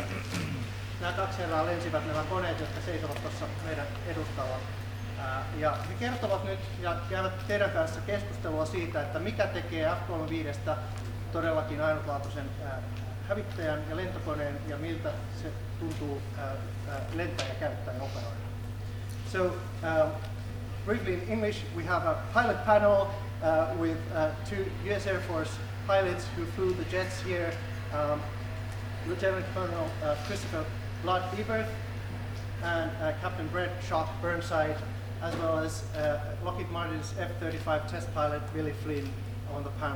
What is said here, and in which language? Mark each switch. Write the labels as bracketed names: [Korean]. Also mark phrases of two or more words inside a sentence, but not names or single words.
[Finnish] Nämä 2 herraa lensivät nämä koneet, jotka seisovat tuossa meidän edustalla. Ja he kertovat nyt ja käyvät teidän kanssa keskustelua siitä, että mikä tekee F-35stä todellakin ainutlaatuisen hävittäjän ja lentokoneen ja miltä se tuntuu lentää ja käyttää ja operoida. [English] So, briefly in English, we have a pilot panel with 2 US Air Force pilots who flew the jets here, Lieutenant Colonel Christopher Blood Everett and Captain Brett Shock Burnside, as well as Lockheed Martin's F-35 test pilot Billy Flynn on the panel.